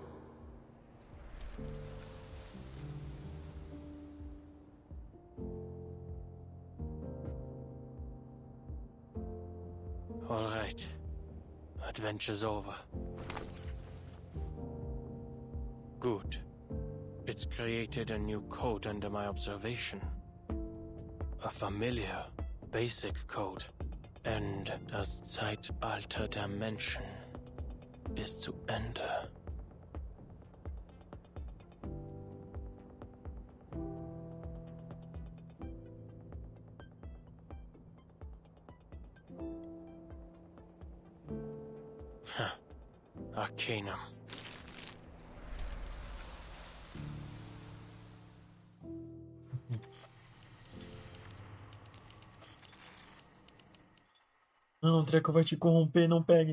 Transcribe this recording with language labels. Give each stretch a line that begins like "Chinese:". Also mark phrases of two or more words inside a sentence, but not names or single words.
English: All right. Adventure's over. Good. It's created a new code under my observation. A familiar, basic code.
German: And das Zeitalter der Menschen ist zu Ende.
English: Arcanum.
Portuguese: Não, o treco vai te corromper, não pegue.